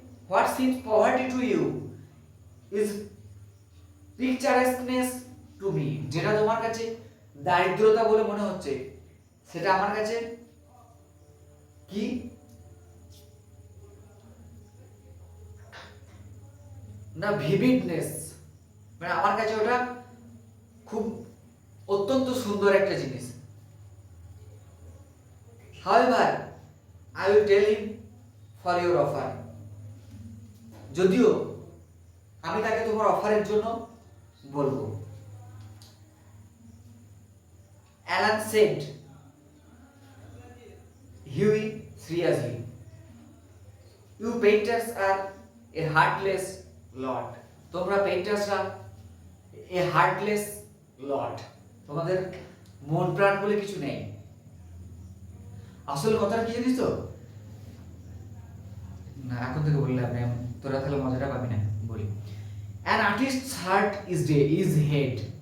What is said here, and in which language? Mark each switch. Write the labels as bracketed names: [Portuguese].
[English] What seems poverty to you is picturesqueness to me. [Bangla] যেটা তোমার কাছে দারিদ্রতা বলে মনে হচ্ছে, সেটা আমার কাছে কি না ভিভিডনেস, মানে আমার কাছে ওটা খুব অত্যন্ত সুন্দর একটা জিনিস। [English] However, I will tell him for your offer. [Bangla] যদিও আমি তাকে তোমার অফারের জন্য বলবো। [English] Alan said, Huey seriously, you painters are a heartless lot. [Bangla] তোমরা পেইন্টার্সরা [English] a heartless lot. [Bangla] তোমাদের মন প্রাণ বলে কিছু নেই। আসল কথাটা কি জানিস তো? না এখন থেকে বললে আপনি তোরা তাহলে মজাটা পাবি না, বলি। [English] An artist's heart is head.